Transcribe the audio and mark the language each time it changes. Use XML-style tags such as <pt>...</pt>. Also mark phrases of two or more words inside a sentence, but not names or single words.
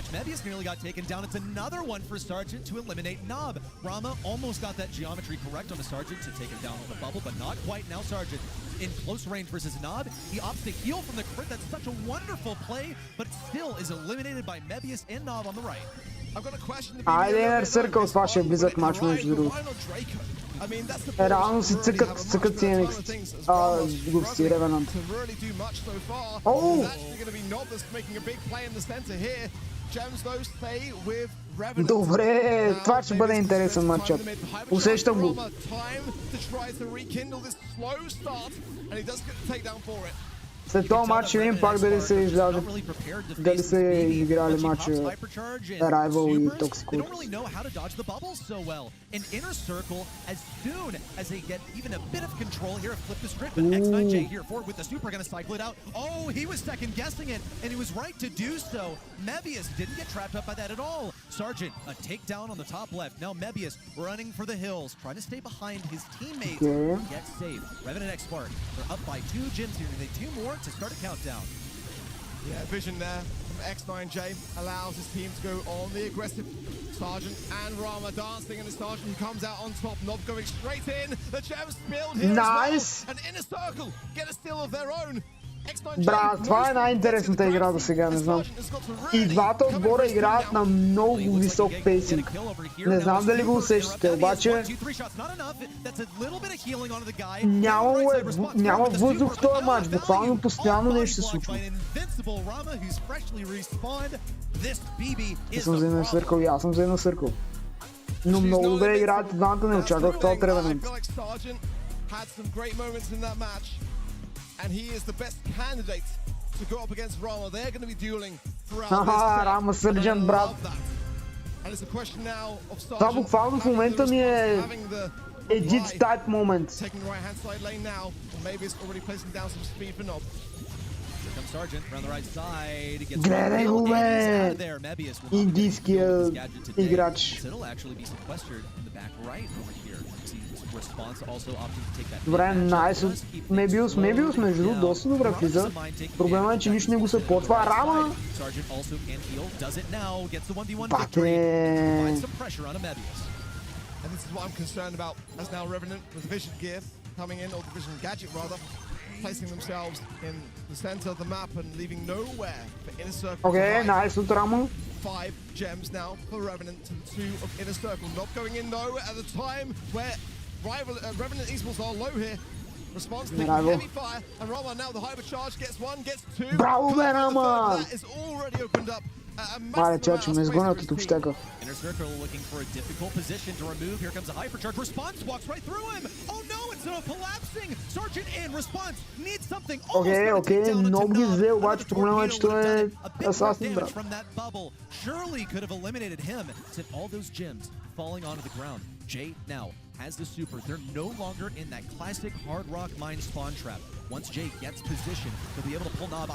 <en>Mebius nearly got taken down. It's another one for Sergeant to eliminate Nob. Rama almost got that geometry correct on the Sergeant to take him down on the bubble, but not quite. Now Sergeant in close range versus Nob. He opts to heal from the crit. That's such a wonderful play, but still is eliminated by Mebius and Nob on the right. I've got a question.</en> <bg>Айде, Circle с вашия близък мач между другото. Реално си цъкат CNX. Глупости, Ревенант. Добре, това ще бъде интересен матчът. Усещам го. След този матч ще видим пак дали се излязат, дали се играли матча Rival и Toxic.</bg> <en>An Inner Circle, as soon as they get even a bit of control here, flip the script, but X9J here forward with the super gonna cycle it out. Oh, he was second guessing it, and he was right to do so. Mebius didn't get trapped up by that at all. Sergeant, a takedown on the top left. Now Mebius running for the hills, trying to stay behind his teammates. Get safe. Revenant X Spark, they're up by 2 gyms here, and they 2 more to start a countdown. Yeah, vision there from X9J allows his team to go on the aggressive. Sergeant and Rama dancing, and the Sergeant who comes out on top. Nob going straight in. The gems spilled here nice. As well. And Inner Circle get a steal of their own.</en> <bg>Брат, това е най-интересната игра до сега, не знам. И двата отбора играят на много висок пейсинг. Не знам дали го усещате, обаче няма въздух в този матч, буквално постоянно нещо се случва. Аз съм за Inner Circle и аз съм за Inner Circle. Но много добре играят двамата, не очаквах това от Revenant.</bg> <en>And he is the best candidate to go up against Rama. They're going to be dueling throughout this set.</en> <bg>Rama Sergeant, брат.</bg> <en>And it's a question now of Sergeant.</en> <bg>Това буквално в момента ми е</bg> <en>edit type moment. Taking the right hand side lane now. Maybe it's already placing down some speed for Nob. Here comes Sergeant around the right side.</en> <bg>Гледай го, бе! Индийския играч. Добре, найс от Мебиус. Мебиус между другото доста добре влиза. Проблема е, че нищо не го съпортва. Рама! Бате!</bg> <en>And this is what I'm concerned about as now Revenant with the Vision gear coming in, or the Vision gadget rather, placing themselves in the center of the map and leaving nowhere for Inner Circle. Okay, nice от Rama. 5 gems now for Revenant to 2 of Inner Circle. Not going in though at the time where Revenant esports are low here. Response taking heavy fire, and Rama now the hypercharge gets 1, gets 2. Bravo, Rama! That is already opened up.</en> <bg>Мале, чачо, ме сгонят от общака.</bg> <en>Inner Circle looking for a difficult position to remove. Here comes a hypercharge. Response walks right through him. Oh no, instead of collapsing. Sergeant in response needs something.</en> <bg>Okay, много ги взе, обаче проблема е, че той е асасин, брат.</bg> <en>From that bubble surely could have eliminated him. Sent all those gems falling onto the ground. Jay now has the super. They're no longer in that classic hard rock mine spawn trap. Once Jay gets position, he'll be able to pull Nob.</en>